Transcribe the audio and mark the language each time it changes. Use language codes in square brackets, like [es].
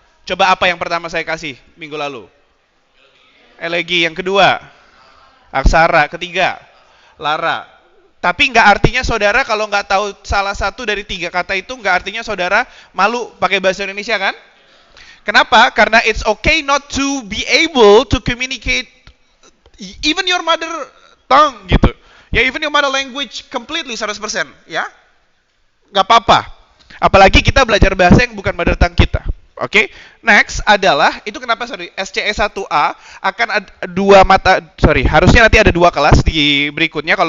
[id] Coba apa yang pertama saya kasih minggu lalu? Elegi. Yang kedua, aksara. Ketiga, lara. Tapi nggak artinya saudara kalau nggak tahu salah satu dari 3 kata itu, nggak artinya saudara malu pakai bahasa Indonesia kan? Kenapa? Karena [en] it's okay not to be able to communicate even your mother tongue gitu. Ya, even your mother language completely 100%, ya. [id] Nggak apa-apa. Apalagi kita belajar bahasa yang bukan mother tongue kita. Oke, next adalah itu kenapa SCE 1A akan ada harusnya nanti ada 2 kelas di berikutnya.